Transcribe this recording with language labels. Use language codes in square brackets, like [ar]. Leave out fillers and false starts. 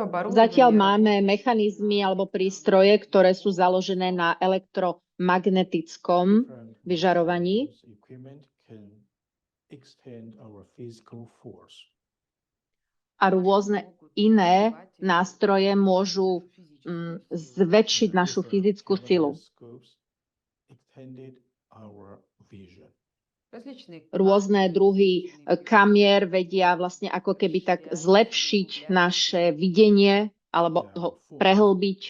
[sk] Zatiaľ máme mechanizmy alebo prístroje, ktoré sú založené na elektromagnetickom vyžarovaní [en] Equipment can extend our physical force. [sk] a rôzne iné nástroje môžu zväčšiť našu fyzickú silu. [en] Extended our vision. [sk] Rôzne druhy kamier vedia vlastne ako keby tak zlepšiť naše videnie alebo ho prehlbiť.